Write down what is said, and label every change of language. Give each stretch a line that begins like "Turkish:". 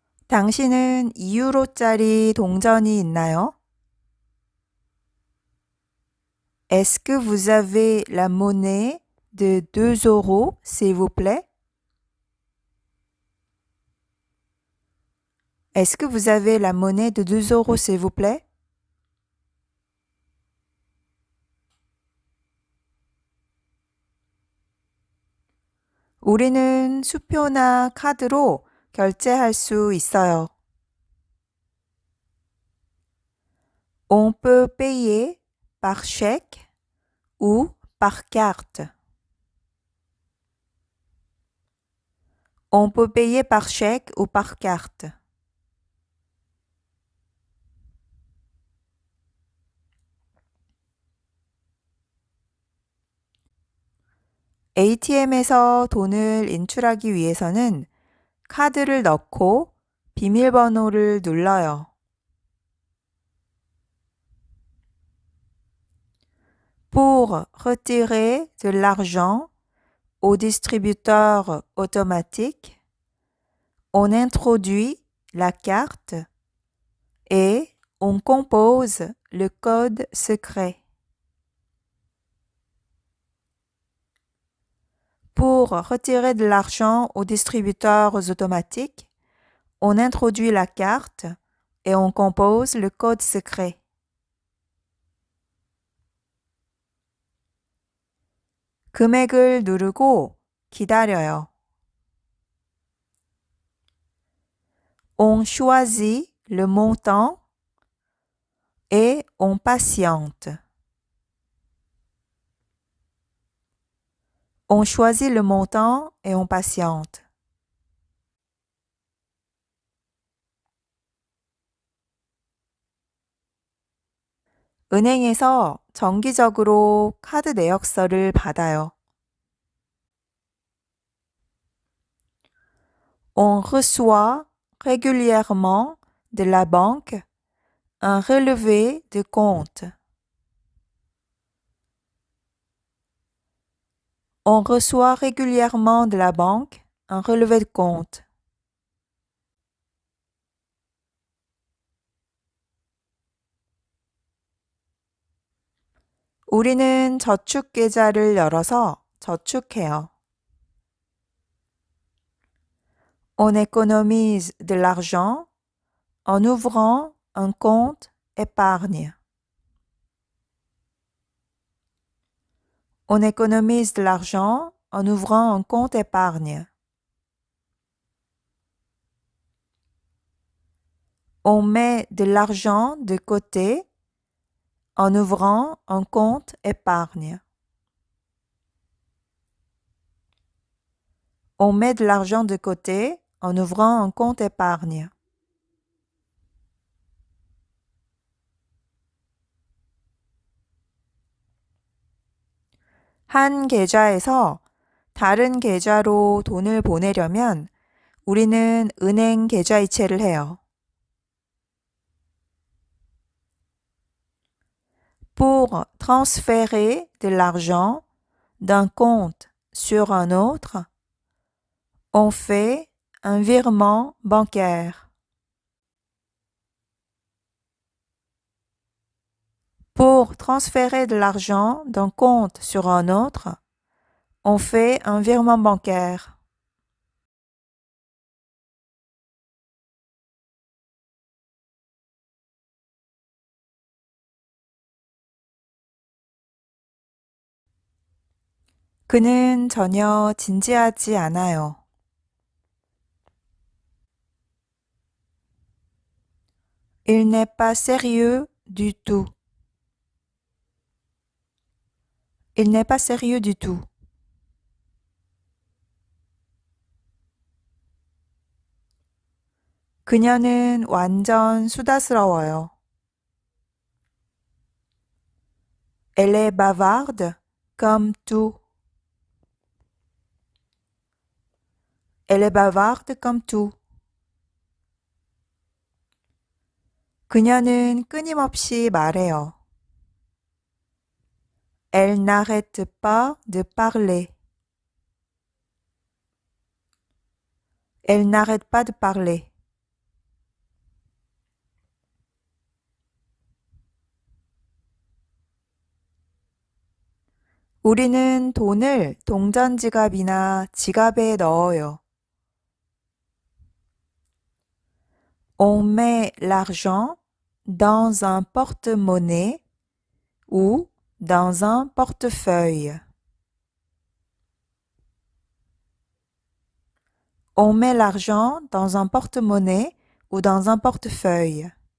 Korean: 당신은 2유로짜리 동전이 있나요?
French: Est-ce que vous avez la monnaie de 2 euros, s'il vous plaît? Est-ce que vous avez la monnaie de 2 euros, s'il vous plaît?
Korean: 우리는 수표나 카드로 결제할 수 있어요.
French: On peut payer par chèque ou par carte. On peut payer par chèque ou par carte.
Korean: ATM에서 돈을 인출하기 위해서는 카드를 넣고 비밀번호를 눌러요.
French: Pour retirer de l'argent au distributeur automatique, on introduit la carte et on compose le code secret. Pour retirer de l'argent aux distributeurs automatiques, on introduit la carte et on compose le code secret.
Korean: 금액을 누르고 기다려요.
French: On choisit le montant et on patiente. On choisit le montant et on patiente.
Korean: 은행에서 정기적으로 카드 내역서를 받아요.
French: On reçoit régulièrement de la banque un relevé de compte. On reçoit régulièrement de la banque un relevé de compte.
Korean: 우리는 저축 계좌를 열어서 저축해요.
French: On économise de l'argent en ouvrant un compte épargne. On économise de l'argent en ouvrant un compte épargne. On met de l'argent de côté en ouvrant un compte épargne. On met de l'argent de côté en ouvrant un compte épargne.
Korean: 한 계좌에서 다른 계좌로 돈을 보내려면 우리는 은행 계좌이체를 해요.
French: Pour transférer de l'argent d'un compte sur un autre, on fait un virement bancaire. Pour transférer de l'argent d'un compte sur un autre, on fait un virement bancaire.
Korean: 그는 전혀 진지하지 않아요.
French: Il n'est pas sérieux du tout. Il n'est pas sérieux du tout.
Korean: 그녀는 완전 수다스러워요.
French: Elle est bavarde comme tout. Elle est bavarde comme tout.
Korean: 그녀는 끊임없이 말해요.
French: Elle n'arrête pas de parler. Elle n'arrête pas de parler.
Korean: 우리는 돈을 동전 지갑이나 지갑에 넣어요.
French: On met l'argent dans un porte-monnaie ou dans un portefeuille. On met l'argent dans un porte-monnaie ou dans un portefeuille.